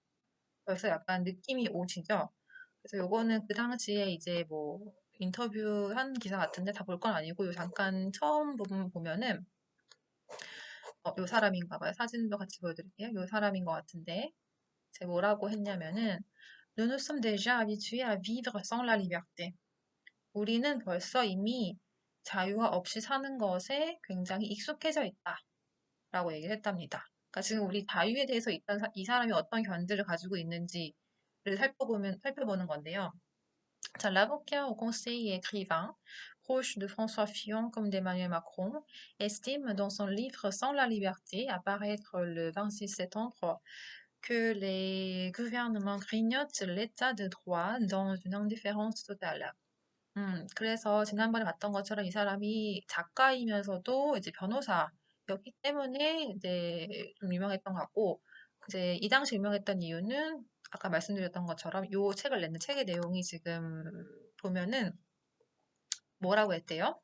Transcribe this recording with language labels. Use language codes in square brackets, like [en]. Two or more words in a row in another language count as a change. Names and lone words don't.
[ko] 벌써 약간 느낌이 오시죠? 그래서 요거는 그 당시에 이제 뭐 인터뷰한 기사 같은데 다 볼 건 아니고 요 잠깐 처음 부분 보면은 요 사람인가 봐요. 사진도 같이 보여드릴게요. 요 사람인 것 같은데 제가 뭐라고 했냐면은 [fr] Nous nous sommes déjà habitués à vivre sans la liberté. [ko] 우리는 벌써 이미 자유가 없이 사는 것에 굉장히 익숙해져 있다. 라고 얘기를 했답니다. 그러니까 지금 우리 자유에 대해서 일단 이 사람이 어떤 견들을 가지고 있는지를 살펴보는 건데요. 자, [fr] l'avocat au conseil et écrivain, proche de François Fillon comme d'Emmanuel Macron, estime dans son livre Sans la liberté, à paraître le 26 septembre, que les gouvernements grignotent l'état de droit dans une indifférence totale. [ko] 그래서 지난번에 봤던 것처럼 이 사람이 작가이면서도 이제 변호사였기 때문에 이제 좀 유명했던 것 같고, 이제 이 당시 유명했던 이유는 아까 말씀드렸던 것처럼 이 책을 냈는 책의 내용이 지금 보면은 뭐라고 했대요?